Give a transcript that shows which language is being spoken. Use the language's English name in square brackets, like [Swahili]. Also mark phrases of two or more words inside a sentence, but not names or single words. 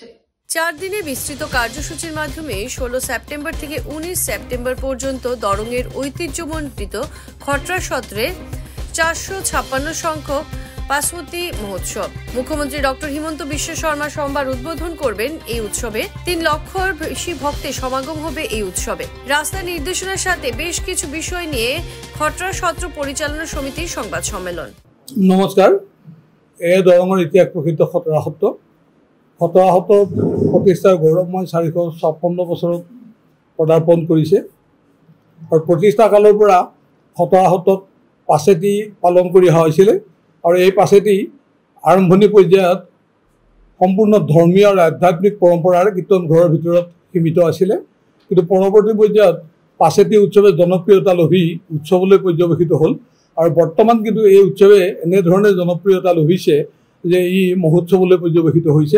[Bangla] 4 দিনে বিস্তৃত কার্যসূচির মাধ্যমে 16 সেপ্টেম্বর থেকে 19 সেপ্টেম্বর পর্যন্ত দরঙের ঐতিহ্যমণ্ডিত খতরা সত্রে 456 সংখ্যক পাশবতী মহোৎসব। মুখ্যমন্ত্রী ডক্টর হিমন্ত বিশ্ব শর্মা সোমবার উদ্বোধন করবেন এই উৎসবে। 3 লক্ষর বেশি ভক্তের সমাগম হবে এই উৎসবে। রাস্তা নির্দেশনার সাথে বেশ কিছু বিষয় নিয়ে খতরা সত্র পরিচালনা সমিতির সংবাদ সম্মেলন। [Assamese] নমস্কাৰ, এই দৰঙৰ ইতিহাস প্ৰসিদ্ধ খতৰা সত্ৰ। খতৰা সত্ৰৰ প্ৰতিষ্ঠাৰ গৌৰৱময় 456 বছৰত পদাৰ্পণ কৰিছে আৰু প্ৰতিষ্ঠা কালৰ পৰা খতৰা সত্ৰত পাছেতি পালন কৰি অহা হৈছিলে আৰু এই পাছেতি আৰম্ভণি পৰ্যায়ত সম্পূৰ্ণ ধৰ্মীয় আৰু আধ্যাত্মিক পৰম্পৰাৰ কীৰ্তন ঘৰৰ ভিতৰত সীমিত আছিলে, কিন্তু পৰৱৰ্তী পৰ্যায়ত পাছেতি উৎসৱে জনপ্ৰিয়তা লভি উৎসৱলৈ পৰ্যবেক্ষিত হ'ল আৰু বৰ্তমান কিন্তু এই উৎসৱে এনেধৰণে জনপ্ৰিয়তা লভিছে যে ই মহোৎসৱলৈ পৰ্যবেক্ষিত হৈছে।